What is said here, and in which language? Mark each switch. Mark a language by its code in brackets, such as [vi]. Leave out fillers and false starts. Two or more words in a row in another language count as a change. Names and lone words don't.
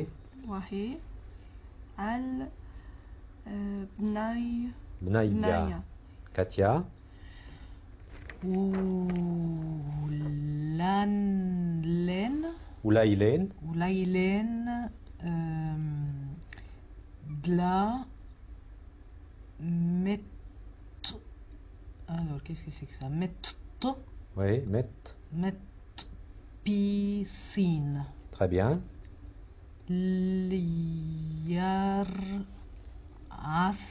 [fr] Wahe, Al, Bnai, Bnaïa. Bnaya. Katia, Oulanlen, Oulaïlen, Oulaïlen, Dla, Met. Alors, qu'est-ce que c'est que ça? Met, oui, Met, Piscine. très bien. Liar, As,